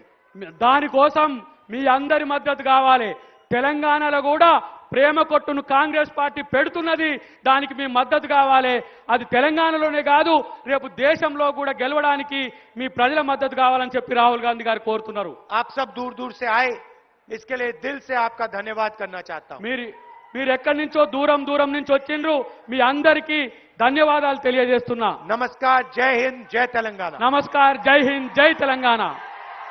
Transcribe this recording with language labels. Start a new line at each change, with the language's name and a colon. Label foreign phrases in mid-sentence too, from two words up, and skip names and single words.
Telugu: దానికోసం మీ అందరి మద్దతు కావాలి. తెలంగాణలో కూడా ప్రేమ కొట్టును కాంగ్రెస్ పార్టీ పెడుతున్నది. దానికి మీ మద్దతు కావాలి. అది తెలంగాణలోనే కాదు, రేపు దేశంలో కూడా గెలవడానికి మీ ప్రజల మద్దతు కావాలని చెప్పి రాహుల్ గాంధీ గారు కోరుతున్నారు.
Hindi: आप सब दूर दूर से आए, इसके लिए दिल से आपका धन्यवाद करना चाहता हूं.
Telugu: మీరు ఎక్కడి నుంచో దూరం నుంచి వచ్చిండ్రు. మీ అందరికీ ధన్యవాదాలు తెలియజేస్తున్నా.
Hindi: नमस्कार, जय हिंद, जय तेलंगाना. नमस्कार, जय हिंद, जय तेलंगाना.